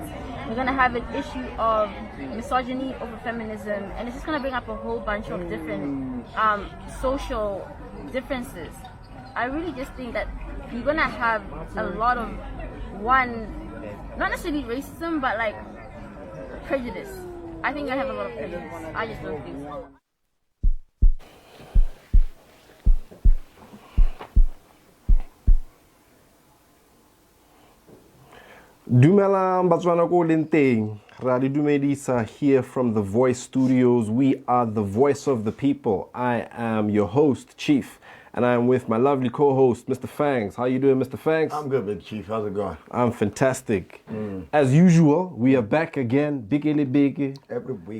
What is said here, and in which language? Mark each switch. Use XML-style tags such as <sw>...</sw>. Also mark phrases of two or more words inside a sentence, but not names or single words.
<en>You're gonna have an issue of misogyny over feminism, and it's just gonna bring up a whole bunch of different social differences. I really just think that you're gonna have a lot of not necessarily racism, but like prejudice. I think I have a lot of prejudice. I just don't think so.</en> <tn>Dumelang Batswana ko lenteng.</tn> <en>Radi Dumedisa here from The Voice Studios. We are the voice of the people. I am your host, Chief, and I am with my lovely co-host, Mr. Fangs. How you doing, Mr. Fangs? I'm good, Big Chief. How's it going? I'm fantastic. As usual, we are back again, Biggie. Every week.</en>